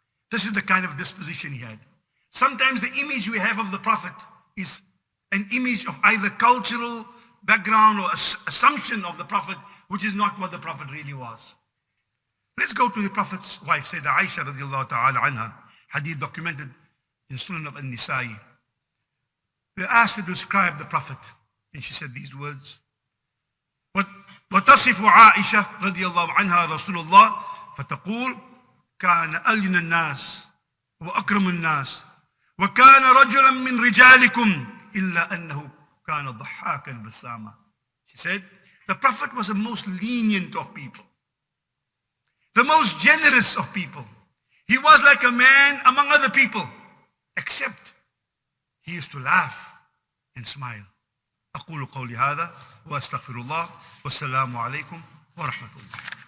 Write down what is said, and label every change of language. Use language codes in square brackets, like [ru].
[en] This is the kind of disposition he had. Sometimes the image we have of the Prophet is an image of either cultural background or assumption of the Prophet, which is not what the Prophet really was. Let's go to the Prophet's wife, Sayyidah Aisha radiallahu ta'ala anha, hadith documented in Sunnah of An-Nisa'i. We asked her to describe the Prophet, and she said these words. [ar] وتصف عائشة رضي الله عنها رسول الله فتقول كان ألين الناس وأكرم الناس وكان رجلا من رجالكم إلا أنه كان ضحاكا بساما. [en] She said, the Prophet was the most lenient of people, the most generous of people. He was like a man among other people, except he used to laugh and smile. [ar] أقول قولي هذا وأستغفر الله والسلام عليكم ورحمة الله.